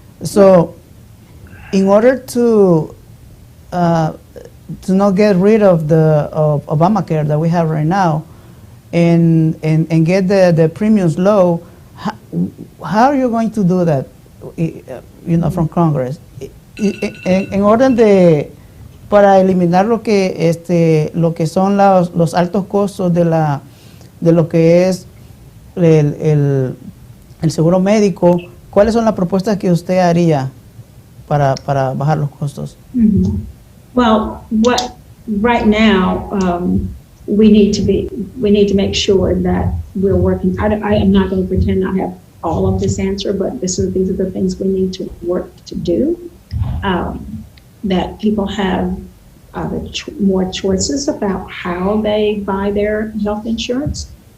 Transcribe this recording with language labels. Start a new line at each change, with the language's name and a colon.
English: So, in order to not get rid of of Obamacare that we have right now, and get the premiums low, how are you going to do that? From Congress,
Spanish: en orden para eliminar lo que son los altos costos de lo que es el seguro médico. ¿Cuáles son las propuestas que usted haría para bajar los costos? Mm-hmm.
English: Well, right now we need to make sure that we're working. I am not going to pretend I have all of this answer, but these are the things we need to work to do. That people have more choices about how they buy their health insurance.